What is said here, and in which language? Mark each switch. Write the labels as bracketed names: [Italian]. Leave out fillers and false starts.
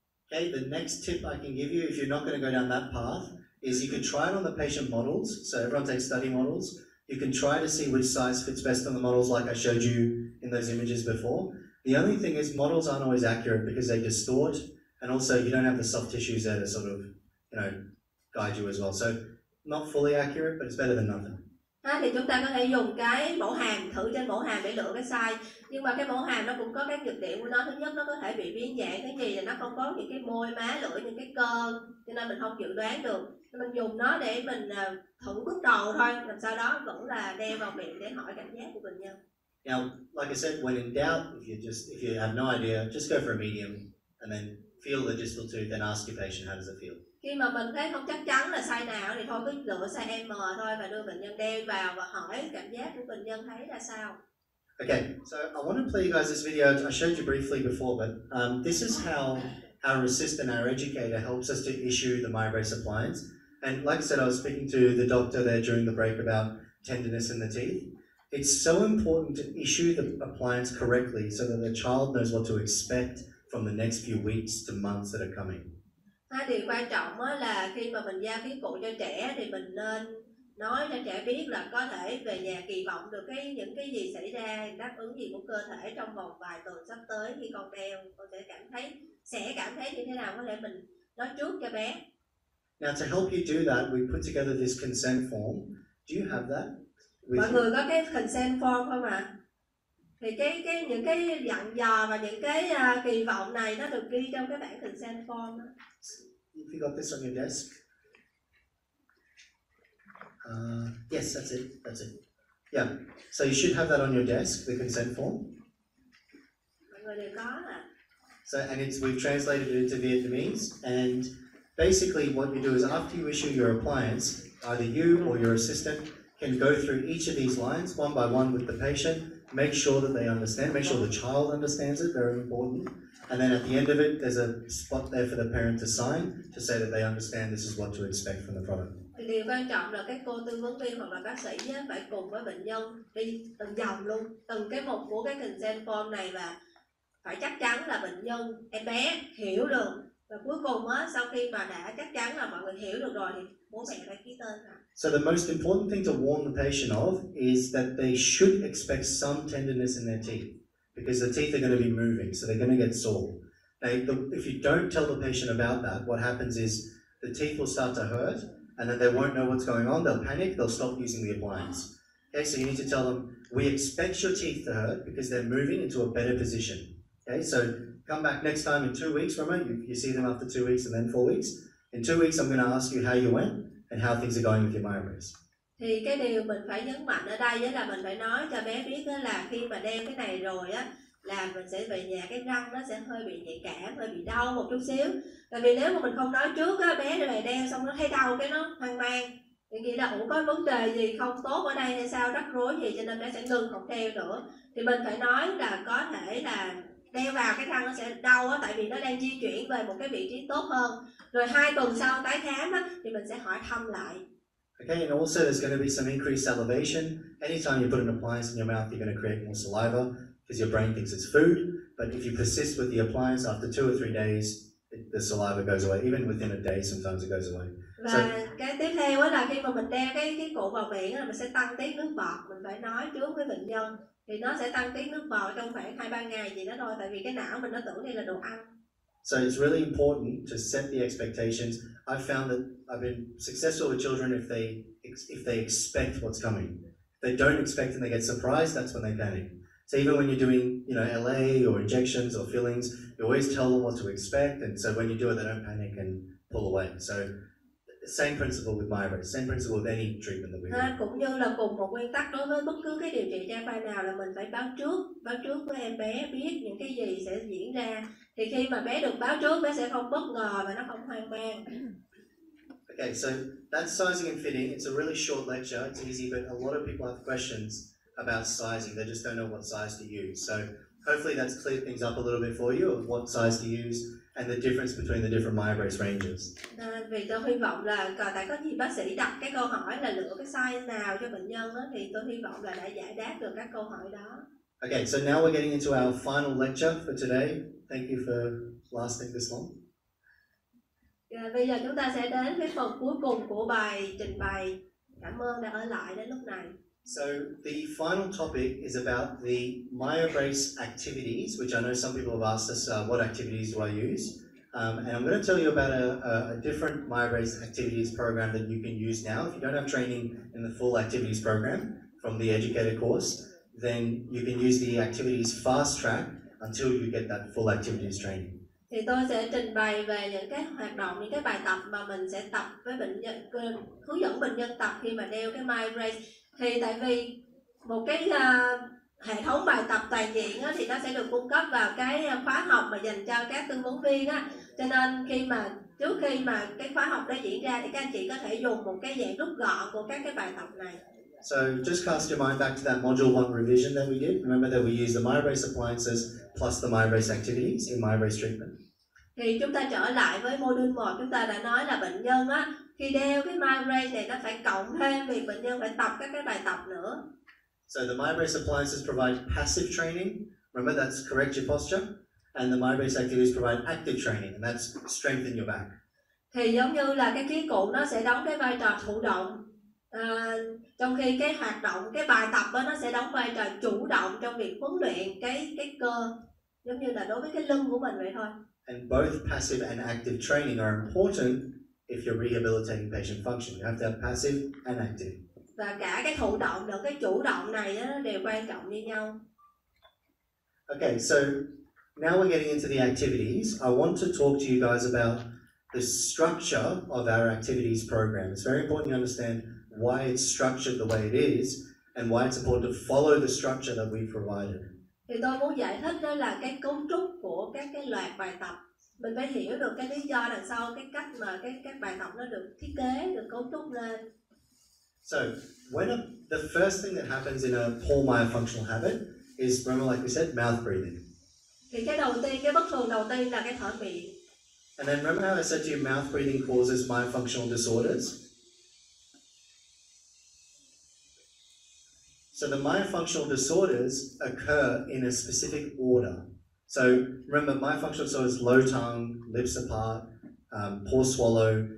[English] Okay, the next tip I can give you if you're not going to go down that path is you can try it on the patient models. So everyone takes study models. You can try to see which size fits best on the models like I showed you in those images before. The only thing is models aren't always accurate because they distort, and also you don't have the soft tissues there to sort of, guide you as well. So not fully accurate, but it's better than nothing. [Vietnamese] Thì chúng ta có thể dùng cái mẫu hàm, thử trên mẫu hàm để lựa cái size. Nhưng mà cái mẫu hàm nó cũng có các nhược điểm của nó. Thứ nhất, nó có thể bị biến dạng. Thứ nhì là nó không có những cái môi, má, lưỡi, những cái cơ, cho nên mình không dự đoán được. Mình dùng nó để mình thử bước đầu thôi, làm sao đó vẫn là đeo vào miệng để hỏi cảm giác của bệnh nhân. [English] Now, like I said, when in doubt, if you have no idea, just go for a medium and then feel the distal tooth and ask your patient how does it feel. [Vietnamese] Khi mà mình thấy không chắc chắn là size nào thì thôi cứ lựa size M thôi và đưa bệnh nhân đeo vào và hỏi cảm giác của bệnh nhân thấy ra sao. [English] Okay, so I want to play you guys this video. I showed you briefly before, but this is how our assistant, our educator, helps us to issue the Myobrace appliance. And like I said, I was speaking to the doctor there during the break about tenderness in the teeth. It's so important to issue the appliance correctly so that the child knows what to expect from the next few weeks to months that are coming. [Vietnamese] Hai điều quan trọng là khi mà mình giao khí cụ cho trẻ thì mình nên nói cho trẻ biết là có thể về nhà kỳ vọng được những cái gì xảy ra, đáp ứng gì của cơ thể trong vòng vài tuần sắp tới khi con đeo, con sẽ cảm thấy như thế nào, có thể mình nói trước cho bé. [English] Now to help you do that, we put together this consent form. Do you have that? [Vietnamese] Mọi người có cái consent form không ạ? Thì những cái dặn dò và những cái kỳ vọng này nó được ghi trong cái bản consent form đó. [English] If you got this on your desk. Yes, that's it. Yeah, so you should have that on your desk, the consent form. [Vietnamese] Mọi người đều có ạ. [English] So, and we've translated it into Vietnamese, and basically what you do is after you issue your appliance, either you or your assistant can go through each of these lines one by one with the patient, make sure that they understand, make sure the child understands it, very important. And then at the end of it, there's a spot there for the parent to sign to say that they understand this is what to expect from the product. [Vietnamese] Thì điều quan trọng là các cô tư vấn viên hoặc là bác sĩ phải cùng với bệnh nhân đi từng dòng luôn, từng cái mục của cái consent form này, và phải chắc chắn là bệnh nhân, em bé hiểu được. Và cuối cùng sau khi mà đã chắc chắn là mọi người hiểu được rồi thì bố mẹ phải ký tên. [English] So the most important thing to warn the patient of is that they should expect some tenderness in their teeth, because the teeth are going to be moving, so they're going to get sore. Now, if you don't tell the patient about that, what happens is the teeth will start to hurt, and then they won't know what's going on. They'll panic. They'll stop using the appliance. Okay, so you need to tell them, we expect your teeth to hurt because they're moving into a better position. Okay, so come back next time in 2 weeks, remember, you see them after 2 weeks and then 4 weeks. In 2 weeks, I'm going to ask you how you went and how things are going with your Myobrace. [Vietnamese] Thì cái điều mình phải nhấn mạnh ở đây là mình phải nói cho bé biết là khi mà đeo cái này rồi là mình sẽ về nhà cái răng nó sẽ hơi bị nhạy cảm, hơi bị đau một chút xíu. Tại vì nếu mà mình không nói trước bé về đeo xong nó thấy đau cái nó hoang mang, thì nghĩ là cũng có vấn đề gì không tốt ở đây hay sao, rắc rối gì, cho nên bé sẽ ngừng không đeo nữa. Thì mình phải nói là có thể là đeo vào cái răng nó sẽ đau tại vì nó đang di chuyển về một cái vị trí tốt hơn. Rồi 2 tuần sau tái khám thì mình sẽ hỏi thăm lại. [English] Okay, and also there's going to be some increased salivation. Anytime you put an appliance in your mouth, you're going to create more saliva. because your brain thinks it's food, but if you persist with the appliance, after 2 or 3 days, the saliva goes away. Even within a day, sometimes it goes away. [Vietnamese] Và cái tiếp theo đó là khi mà mình đeo cái cụ vào miệng là mình sẽ tăng tiết nước bọt. Mình phải nói trước với bệnh nhân thì nó sẽ tăng tiết nước bọt trong khoảng 2-3 ngày gì đó thôi, tại vì cái não mình nó tưởng đây là đồ ăn. [English] So it's really important to set the expectations. I've found that I've been successful with children if they expect what's coming. If they don't expect and they get surprised, that's when they panic. So even when you're doing, LA or injections or fillings, you always tell them what to expect, and so when you do it, they don't panic and pull away. So same principle with Myobrace, same principle with any treatment that we do. [Vietnamese] Cũng như là cùng một nguyên tắc đối với bất cứ cái điều trị THAY nào là mình phải báo trước với em bé biết những cái gì sẽ diễn ra. Thì khi mà bé được báo trước, bé sẽ không bất ngờ và nó không hoang mang. [English] Okay, so that's sizing and fitting. It's a really short lecture. It's easy, but a lot of people have questions about sizing. They just don't know what size to use. So hopefully that's cleared things up a little bit for you of what size to use and the difference between the different Myobrace ranges. [Vietnamese] Vì tôi hy vọng là tại có nhiều bác sĩ đặt cái câu hỏi là lựa cái size nào cho bệnh nhân đó, thì tôi hy vọng là đã giải đáp được các câu hỏi đó. [English] Okay, so now we're getting into our final lecture for today. Thank you for lasting this long. [Vietnamese] Bây giờ chúng ta sẽ đến với phần cuối cùng của bài trình bày. Cảm ơn đã ở lại đến lúc này. [English] So the final topic is about the Myobrace activities, which I know some people have asked us, what activities do I use? And I'm going to tell you about a different Myobrace activities program that you can use now. If you don't have training in the full activities program from the educator course, then you can use the activities fast track until you get that full activities training. [Vietnamese] Thì tôi sẽ trình bày về những cái hoạt động, những cái bài tập mà mình sẽ tập với bệnh nhân, hướng dẫn bệnh nhân tập khi mà đeo cái Myobrace. Thì tại vì một cái hệ thống bài tập toàn diện á, thì nó sẽ được cung cấp vào cái khóa học mà dành cho các tư vấn viên á. Cho nên trước khi mà cái khóa học đó diễn ra thì các anh chị có thể dùng một cái dạng rút gọn của các cái bài tập này. [English] So just cast your mind back to that module 1 revision that we did. Remember that we used the Myobrace appliances plus the Myobrace activities in Myobrace treatment. [Vietnamese] Thì chúng ta trở lại với module 1, chúng ta đã nói là bệnh nhân á, khi đeo cái Myobrace này nó phải cộng thêm việc bệnh nhân phải tập các cái bài tập nữa. [English] So the Myobrace appliances provide passive training. Remember, that's correct your posture. And the Myobrace activities provide active training, and that's strengthen your back. [Vietnamese] Thì giống như là cái khí cụ nó sẽ đóng cái vai trò thụ động. Trong khi cái hoạt động, cái bài tập đó nó sẽ đóng vai trò chủ động trong việc huấn luyện cái cơ, giống như là đối với cái lưng của mình vậy thôi. [English] And both passive and active training are important if you're rehabilitating patient function. You have to have passive and active. [Vietnamese] Và cả cái thụ động lẫn cái chủ động này đó, đều quan trọng như nhau. [English] Okay, so now we're getting into the activities. I want to talk to you guys about the structure of our activities program. It's very important you understand why it's structured the way it is and why it's important to follow the structure that we provided. [Vietnamese] Thì tôi muốn giải thích đó là cái cấu trúc của các loạt bài tập. Mình phải hiểu được cái lý do đằng sau cái cách mà các bài tập nó được thiết kế, được cấu trúc lên. [English] So, the first thing that happens in a poor myofunctional habit is, remember, like we said, mouth breathing. [Vietnamese] Thì cái đầu tiên, cái bất thường đầu tiên là cái thở miệng. [English] And then remember how I said to you, mouth breathing causes myofunctional disorders? So the myofunctional disorders occur in a specific order. So remember, myofunctional disorders: low tongue, lips apart, poor swallow.